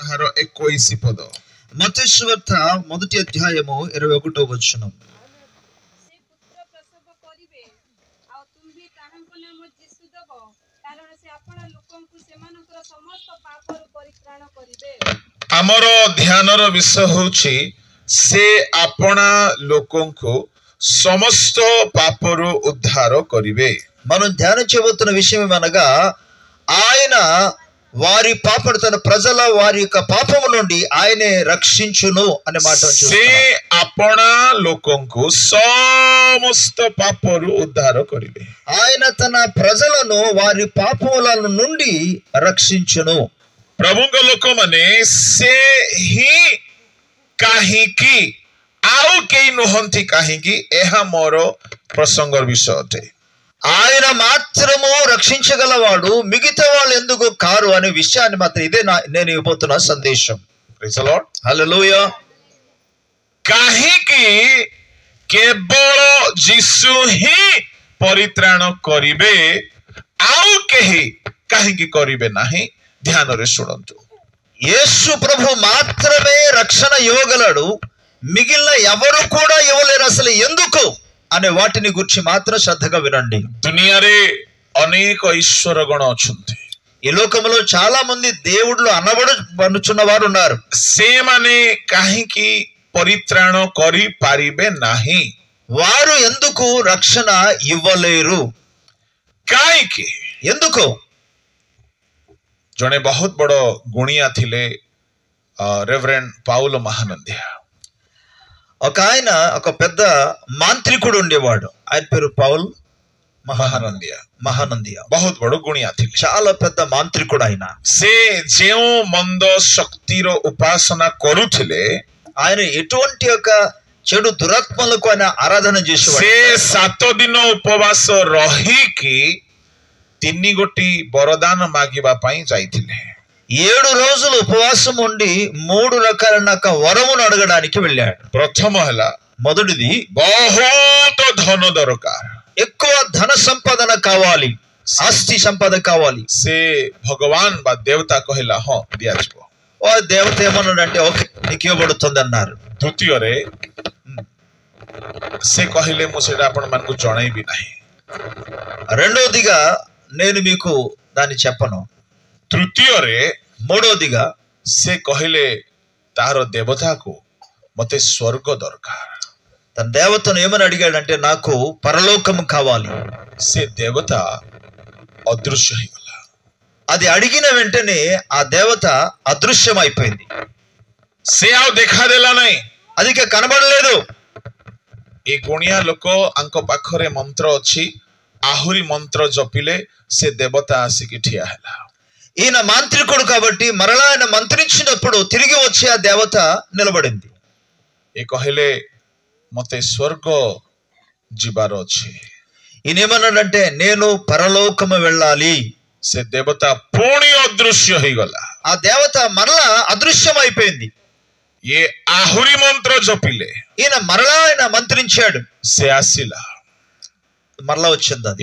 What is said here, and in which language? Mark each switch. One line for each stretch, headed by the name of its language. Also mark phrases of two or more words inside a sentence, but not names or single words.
Odia: ତାହାର 21 ପଦ।
Telugu: మత్తయి సువార్త 1వ అధ్యాయము 21వ వచనం।
Odia: ସେ ପୁତ୍ର ପ୍ରସବ କରିବେ ଆଉ ତୁମ୍ଭେ ତାହାଙ୍କ ନାମ ଯୀଶୁ ଦେବ, କାରଣ ସେ ଆପଣ ଲୋକଙ୍କୁ ସେମାନଙ୍କର ସମସ୍ତ ପାପରୁ ପରିତ୍ରାଣ କରିବେ। ଆମର ଧ୍ୟାନର ବିଷୟ ହେଉଛି ସେ ଆପଣା ଲୋକଙ୍କୁ ସମସ୍ତ పాపରୁ ఉద్ధార କରିବେ।
Telugu: మనం ధ్యానించబోతున్న విషయం ఏమనగా ఆయన వారి పాపను తన ప్రజల వారి యొక్క పాపము నుండి ఆయనే రక్షించును అనే మాట
Odia: ସେ ଆପଣା ଲୋକଙ୍କୁ ସମସ୍ତ పాపରୁ ఉద్ధార କରିବେ।
Telugu: ఆయన తన ప్రజలను వారి పాపముల నుండి రక్షించును।
Odia: ପ୍ରଭୁଙ୍କ ଲୋକମାନେ ସେ ହିଁ କାହିଁକି ଆଉ କେହି ନୁହନ୍ତି କାହିଁକି ଏହା ମୋର ପ୍ରସଙ୍ଗର ବିଷୟ ଅଟେ।
Telugu: ఆయన మాత్రము రక్షించగలవాడు, మిగతా వాళ్ళు ఎందుకు కారు అనే విషయాన్ని మాత్రం ఇదే నేను ఇవ్వబోతున్న సందేశం।
English: praise the Lord,
Telugu: హల్లెలూయా।
Odia: କାହିଁକି କେବଳ ଯୀଶୁ ହିଁ ପରିତ୍ରାଣ କରିବେ, ଆଉ କେହି କାହିଁକି କରିବେ ନାହିଁ? ଧ୍ୟାନରେ ଶୁଣନ୍ତୁ।
Telugu: యేసు ప్రభు మాత్రమే రక్షణ ఇవ్వగలడు, మిగిలిన ఎవరు కూడా ఇవ్వలేరు। అసలు ఎందుకు అనే వాటిని గురించి మాత్రం శ్రద్ధగా వినండి।
Odia: దునియాରେ ଅନେକ ଈଶ୍ୱର ଗଣ ଅଛନ୍ତି।
Telugu: ఈ లోకంలో చాలా మంది దేవుళ్ళు అనబడుచున్న వారు ఉన్నారు।
Odia: ସେମାନେ କାହିଁକି ପରିତ୍ରାଣ କରିପାରିବେ ନାହିଁ?
Telugu: వారు ఎందుకు రక్షణ ఇవ్వలేరు?
Odia: କାହିଁକି?
Telugu: ఎందుకు?
Odia: ଜଣେ ବହୁତ ବଡ଼ ଗୁଣିଆ ଥିଲେ ରେଭରେଣ୍ଡ ପାଉଲ ମହାନନ୍ଦିଆ।
Telugu: ఒక ఆయన ఒక పెద్ద మాంత్రికుడు ఉండేవాడు, ఆయన పేరు పౌల్ ମହାନନ୍ଦିଆ।
Odia: ବହୁତ ବଡ଼ ଗୁଣିଆ ଥିଲେ।
Telugu: చాలా పెద్ద మాంత్రికుడు ఆయన।
Odia: ସେ ଯେଉଁ ମନ୍ଦ ଶକ୍ତିର ଉପାସନା କରୁଥିଲେ,
Telugu: ఆయన ఎటువంటి ఒక చెడు దురాత్మలకు ఆయన ఆరాధన చేసేవాడు।
Odia: ସେ 7 ଦିନ ଉପବାସ ରହିକି 3 ଗୋଟି ବରଦାନ ମାଗିବା ପାଇଁ ଯାଇଥିଲେ।
Telugu: 7 రోజులు ఉపవాసం ఉండి 3 రకాలైన వరమును అడగడానికి వెళ్ళాడు।
Odia: ପ୍ରଥମ ହେଲା,
Telugu: మొదటిది
Odia: ବହୁତ ଧନ ଦରକାର,
Telugu: ఎక్కువ ధన సంపాదన కావాలి, ఆస్తి సంపద కావాలి।
Odia: ସେ ଭଗବାନ ବା ଦେବତା କହିଲା ହଁ ଦିଆଯିବ।
Telugu: ఓ దేవత ఏమన్నాడంటే ఓకే నీకు ఇవ్వబడుతుంది అన్నారు।
Odia: ଦ୍ୱିତୀୟରେ ସେ କହିଲେ ମୁଁ ସେଇଟା ଆପଣମାନଙ୍କୁ ଜଣାଇବି ନାହିଁ।
Telugu: రెండోదిగా నేను మీకు దాన్ని చెప్పను।
Odia: ତୃତୀୟରେ
Telugu: మూడోదిగా
Odia: ସେ କହିଲେ ତାହାର ଦେବତାକୁ ମତେ ସ୍ୱର୍ଗ ଦରକାର।
Telugu: తన దేవతను ఏమని అడిగాడంటే నాకు పరలోకము కావాలి।
Odia: ସେ ଦେବତା ଅଦୃଶ୍ୟ ହେଇଗଲା।
Telugu: అది అడిగిన వెంటనే ఆ దేవత అదృశ్యం అయిపోయింది।
Odia: ସେ ଆଉ ଦେଖାଦେଲା ନାହିଁ।
Telugu: అది ఇక కనబడలేదు।
Odia: ଏ ଗୁଣିଆ ଲୋକ ଆଙ୍କ ପାଖରେ ମନ୍ତ୍ର ଅଛି, ଆହୁରି ମନ୍ତ୍ର ଜପିଲେ ସେ ଦେବତା ଆସିକି ଠିଆ ହେଲା।
Telugu: ఈయన మాంత్రికుడు కాబట్టి మరలా ఆయన మంత్రించినప్పుడు తిరిగి వచ్చి ఆ దేవత నిలబడింది।
Odia: ଏ କହିଲେ ମତେ ସ୍ୱର୍ଗ ଯିବାର ଅଛି।
Telugu: ఈయన ఏమన్నాడంటే నేను పరలోకము వెళ్ళాలి।
Odia: ସେ ଦେବତା ପୁଣି ଅଦୃଶ୍ୟ ହେଇଗଲା।
Telugu: ఆ దేవత మరలా అదృశ్యం అయిపోయింది।
Odia: ଇଏ ଆହୁରି ମନ୍ତ୍ର ଜପିଲେ,
Telugu: ఈయన మరలా ఆయన మంత్రించాడు,
Odia: ସେ ଆସିଲା।
Telugu: మరలా వచ్చింది అది।